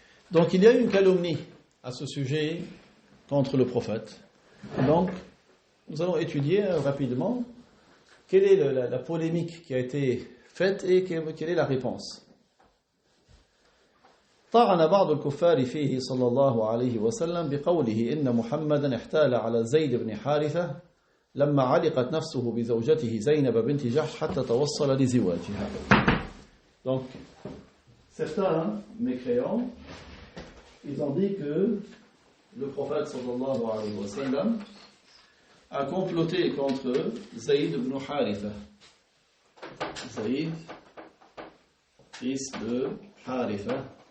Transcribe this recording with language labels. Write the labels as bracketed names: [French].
[French] Donc il y a une calomnie à ce sujet contre le prophète. Donc nous allons étudier rapidement quelle est la polémique qui a été faite et quelle est la réponse. [Arabic] طعن بعض الكفار فيه صلى الله عليه وسلم بقوله إن محمدا احتال على زيد بن حارثة لما علقت نفسه بزوجته زينب بنت جحش حتى توصل لزواجها. [French] Donc, certains mécréants, ils ont dit que le prophète sallallahu alayhi wa sallam a comploté contre Zayd ibn Haritha. Zayd, fils de Haritha.